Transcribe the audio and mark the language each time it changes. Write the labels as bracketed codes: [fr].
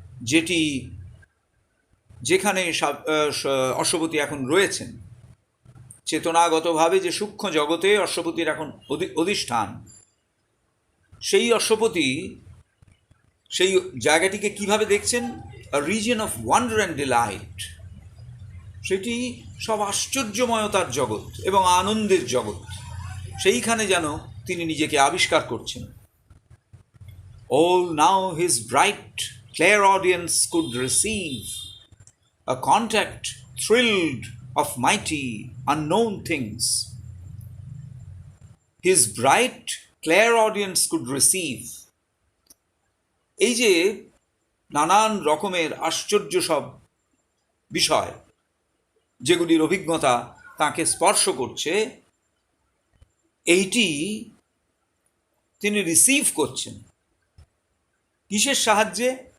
[bn] যেটি যেখানে অশ্বপতি এখন রয়েছেন, চেতনাগতভাবে যে সূক্ষ্ম জগতে অশ্বপতির এখন অধিষ্ঠান, সেই অশ্বপতি সেই জায়গাটিকে কিভাবে দেখছেন? [en] A region of wonder and delight. [bn] সেটি সব আশ্চর্যময়তার জগৎ এবং আনন্দের জগৎ। সেইখানে যেন তিনি নিজেকে আবিষ্কার করছেন। [en] All now his bright clairaudience could receive a contact thrilled of mighty unknown things. His bright clairaudience could receive, [bn] এই যে নানান রকমের আশ্চর্য সব বিষয় যেগুলির অভিজ্ঞতা তাকে স্পর্শ করছে, এইটি তিনি রিসিভ করছেন কিসের সাহায্যে?